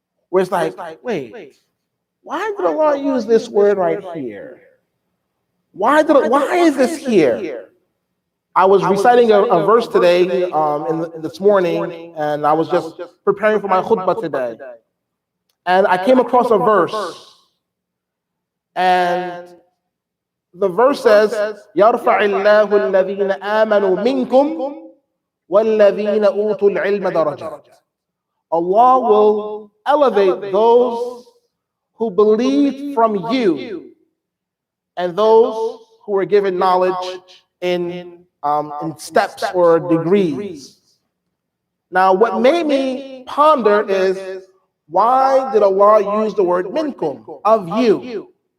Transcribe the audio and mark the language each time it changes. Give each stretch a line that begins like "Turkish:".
English: Where it's like, wait, why did Allah use this word right here? Why is this here? I was reciting a verse today, this morning, and I was just preparing for my khutbah today. And I came across a verse. And the verse says,
Arabic: يَرْفَعِ اللَّهُ الَّذِينَ آمَنُوا مِنْكُمْ وَالَّذِينَ أُوتُوا الْعِلْمَ دَرَجَاتٍ.
English: Allah will elevate those who believe from you and those who were given knowledge in steps or degrees. Now, what made me ponder is, why did Allah use the word minkum, of you?